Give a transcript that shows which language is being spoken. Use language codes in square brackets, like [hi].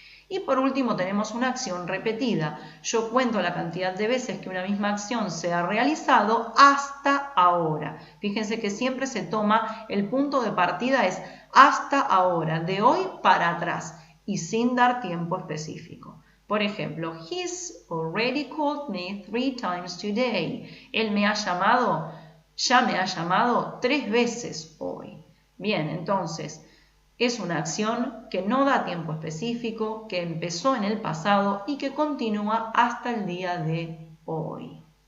[es] Y por último tenemos una acción repetida. Yo cuento la cantidad de veces que una misma acción se ha realizado hasta ahora. Fíjense que siempre se toma, el punto de partida es hasta ahora, de hoy para atrás y sin dar tiempo específico. Por ejemplo, [en] he's already called me 3 times today. [es] Él me ha llamado, ya me ha llamado 3 veces hoy. Bien, entonces es una acción que no da tiempo específico, que empezó en el pasado y que continúa hasta el día de hoy.